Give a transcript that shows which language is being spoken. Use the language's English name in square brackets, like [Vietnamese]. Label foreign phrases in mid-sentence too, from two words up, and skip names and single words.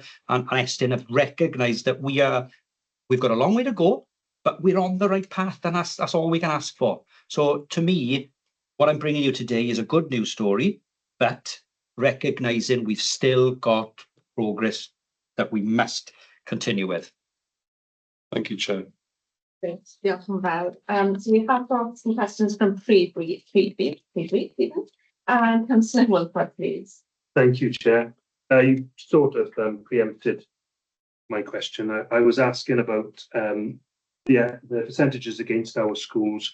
[English] And Estyn have recognised that we've got a long way to go, but we're on the right path, and that's all we can ask for. So to me, what I'm bringing you today is a good news story, but recognising we've still got progress that we must continue with. Thank you, Chair. Great, [Welsh] diolch yn fawr. [English] So we have got some questions from Pryd, and Councillor Wilford, please. Thank you, Chair. You sort of preempted my question. I was asking about the percentages against our schools.